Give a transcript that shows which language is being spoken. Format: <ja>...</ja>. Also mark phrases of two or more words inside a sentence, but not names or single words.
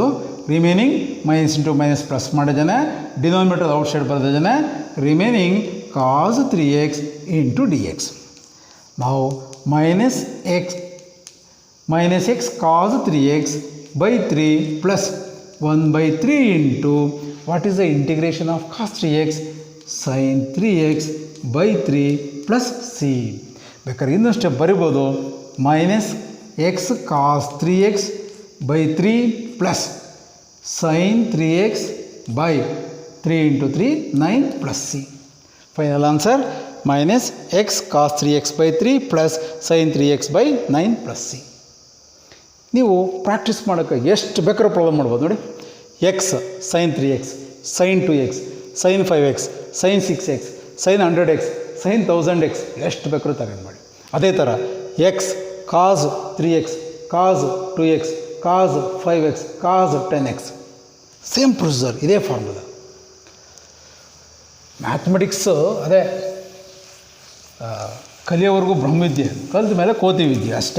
<en>remaining minus into minus plus ಮಾಡಿದ್ದಾನೆ, denominator outside ಬರೆದಿದ್ದಾನೆ. remaining cos 3x into d x. ನಾವು minus x cos 3x by 3 plus 1/3 into what is the integration of cos 3x sin 3x by 3 plus c.</en> <kn>ಬೇಕಾದ್ರೆ ಇನ್ನೊಂದು ಸ್ಟೆಪ್ ಬರಿಬೋದು,</kn> <en>minus x cos 3x by 3 plus sin 3x by 3 into 3 9 plus c. Final answer minus x cos 3x by 3 plus sin 3x by 9 plus c.</en> <kn>ನೀವು ಪ್ರಾಕ್ಟೀಸ್ ಮಾಡೋಕ್ಕೆ ಎಷ್ಟು ಬೇಕಾದ್ರೂ ಪ್ರಾಬ್ಲಮ್ ಮಾಡ್ಬೋದು ನೋಡಿ. ಎಕ್ಸ್ sin 3x, sin 2x, sin 5x, sin 6x, sin 100x, sin 1000x ಎಷ್ಟು ಬೇಕಾದ್ರೂ ತಗೊಂಡು ಮಾಡಿ. ಅದೇ ಥರ ಎಕ್ಸ್ cos 3x, cos 2x, cos 5x, cos 10x</kn> <en>same procedure,</en> <kn>ಇದೇ ಫಾರ್ಮುಲಾ. ಮ್ಯಾಥಮೆಟಿಕ್ಸು ಅದೇ ಕಲಿಯೋವರೆಗೂ ಬ್ರಹ್ಮವಿದ್ಯೆ, ಕಲಿತ ಮೇಲೆ ಕೋತಿ ವಿದ್ಯೆ ಅಷ್ಟೇ.</kn>